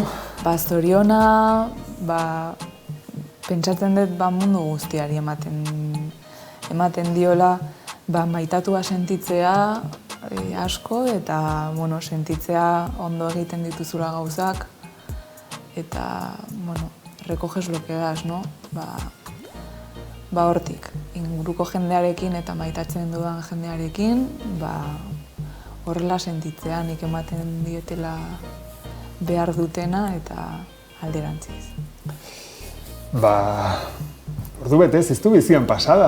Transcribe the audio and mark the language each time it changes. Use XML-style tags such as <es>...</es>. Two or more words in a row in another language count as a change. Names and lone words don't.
<eu>Zoriona, pentsatzen dut mundu guztiari ematen diola, maitatua sentitzea asko eta bueno, sentitzea ondo egiten dituzula gauzak eta bueno,</eu> <es>recoges lo que das, no?</es> <eu>Hortik, inguruko jendearekin eta maitatzen dudan jendearekin, horrela sentitzea nik ematen dietela behar dutena eta alderantziz. Ordu betez, ez du bizian pasada.</eu>